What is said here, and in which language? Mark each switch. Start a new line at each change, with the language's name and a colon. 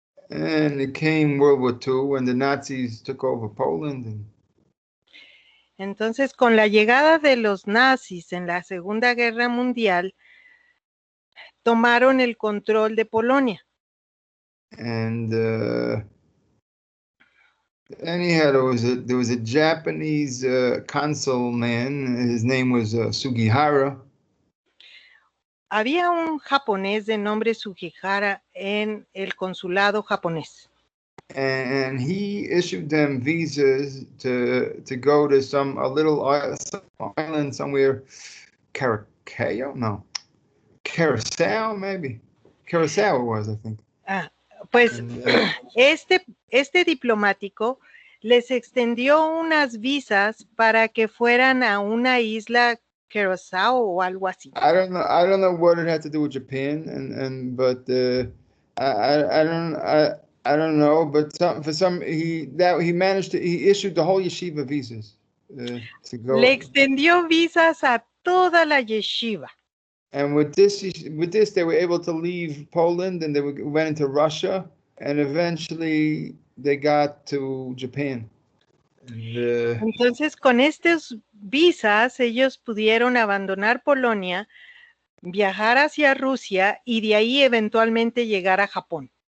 English: And it came World War II when the Nazis took over Poland.
Spanish: Entonces, con la llegada de los nazis en la Segunda Guerra Mundial, tomaron el control de Polonia.
English: And anyhow, there was a Japanese consul man. His name was Sugihara.
Spanish: Había un japonés de nombre Sugihara en el consulado japonés.
English: and he issued them visas to go to some island somewhere, Curacao? No, Curacao maybe. Curacao it was, I think.
Spanish: Ah, pues
English: And,
Spanish: este diplomático les extendió unas visas para que fueran a una isla Curacao o algo así.
English: I don't know what it had to do with Japan, but I don't know, but he managed to he issued the whole yeshiva visas to go.
Spanish: Le extendió visas a toda la yeshiva.
English: And with this they were able to leave Poland, and went into Russia, and eventually they got to Japan.
Spanish: Entonces, con estas visas, ellos pudieron abandonar Polonia, viajar hacia Rusia y de ahí eventualmente llegar a Japón.